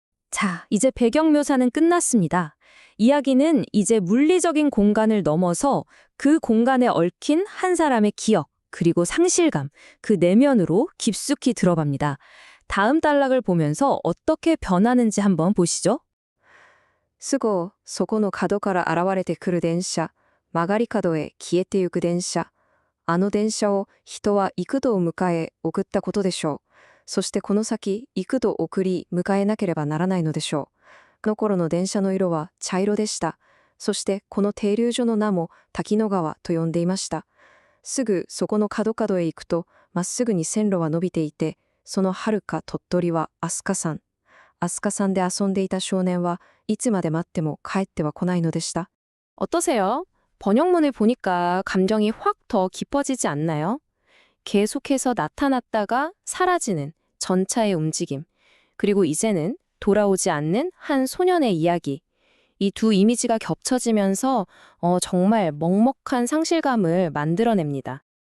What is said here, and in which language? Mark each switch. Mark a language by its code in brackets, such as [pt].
[ko] 자, 이제 배경 묘사는 끝났습니다. 이야기는 이제 물리적인 공간을 넘어서 그 공간에 얽힌 한 사람의 기억, 그리고 상실감, 그 내면으로 깊숙이 들어갑니다. 다음 단락을 보면서 어떻게 변하는지 한번 보시죠. [ja] すぐそこの角から現れてくる電車、曲がり角へ消えてゆく電車。あの電車を人は幾度迎え送ったことでしょう。そしてこの先幾度送り迎えなければならないのでしょう。この頃の電車の色は茶色でした。そしてこの停留所の名も滝野川と呼んでいました。すぐそこの角々へ行くとまっすぐに線路は伸びていて、その遥か鳥取は飛鳥山。飛鳥山で遊んでいた少年はいつまで待っても帰っては来ないのでした。 [ko] 어떠세요? 번역문을 보니까 감정이 확 더 깊어지지 않나요? 계속해서 나타났다가 사라지는 전차의 움직임, 그리고 이제는 돌아오지 않는 한 소년의 이야기. 이 두 이미지가 겹쳐지면서 정말 먹먹한 상실감을 만들어냅니다.